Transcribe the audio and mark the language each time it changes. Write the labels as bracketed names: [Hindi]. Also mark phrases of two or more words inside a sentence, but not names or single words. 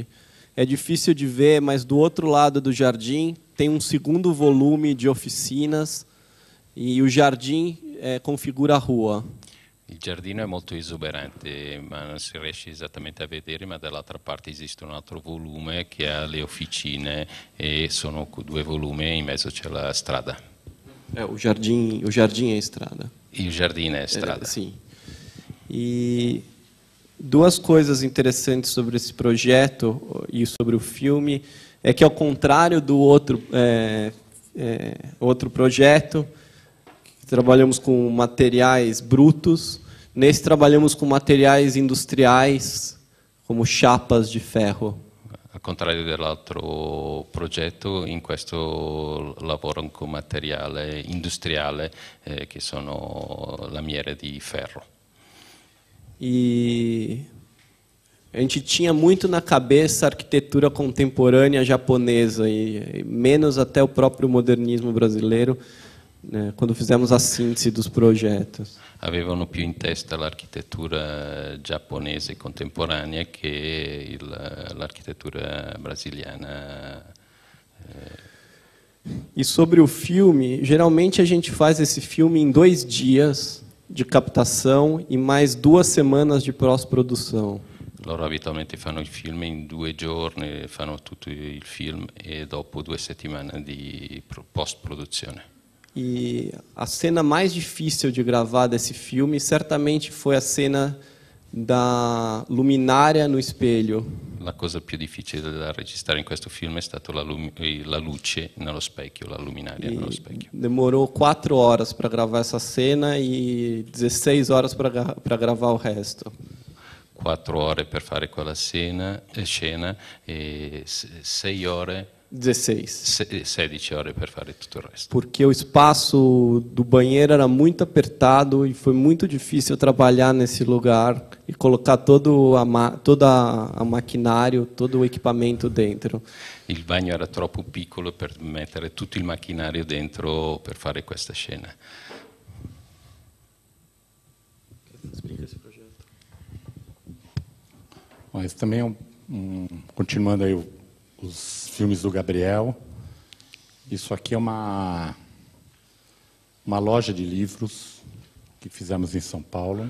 [Portuguese] é difícil de ver, mas do outro lado do jardim tem um segundo volume de oficinas e o jardim configura a rua. [Italian] Il giardino è molto esuberante, ma non si riesce esattamente a vedere, ma dall'altra parte esiste un altro volume che ha le officine e sono 2 volumi e in mezzo c'è la strada. [Portuguese] O jardim é a estrada. [Italian] Il giardino è strada. [Portuguese] Sim. E 2 coisas interessantes sobre esse projeto e sobre o filme é que, ao contrário do outro projeto, que trabalhamos com materiais brutos, nesse trabalhamos com materiais industriais, como chapas de ferro. [Italian] Al contrario dell'altro progetto, in questo lavorano con materiale industriale che sono lamiere di ferro. [Portuguese] E a gente tinha muito na cabeça a arquitetura contemporânea japonesa e menos até o próprio modernismo brasileiro, né, quando fizemos a síntese dos projetos. [Italian] Avevano più in testa l'architettura giapponese contemporanea che l'architettura brasiliana. [Portuguese] E sobre o filme, geralmente a gente faz esse filme em 2 dias de captação e mais 2 semanas de pós-produção. [Italian] Loro abitualmente fanno il film in 2 giorni, fanno tutto il film e dopo 2 settimane di post-produzione. [Portuguese] E a cena mais difícil de gravar desse filme certamente foi a cena da luminária no espelho. [Italian] La cosa più difficile da registrare in questo film è stata la luce nello specchio, la luminaria nello specchio. [Portuguese] Demorou 4 horas para gravar essa cena e 16 horas para gravar o resto. [Italian] 4 ore per fare quella scena e 6 ore. 16 ore per fare tutto il resto. [Portuguese] Porque o espaço do banheiro era muito apertado e foi muito difícil trabalhar nesse lugar e colocar todo a maquinário, todo o equipamento dentro. [Italian] Il bagno era troppo piccolo per mettere tutto il macchinario dentro per fare questa scena. [Portuguese] Explica esse projeto. Bom, esse também é continuando aí os filmes do Gabriel. Isso aqui é uma loja de livros que fizemos em São Paulo.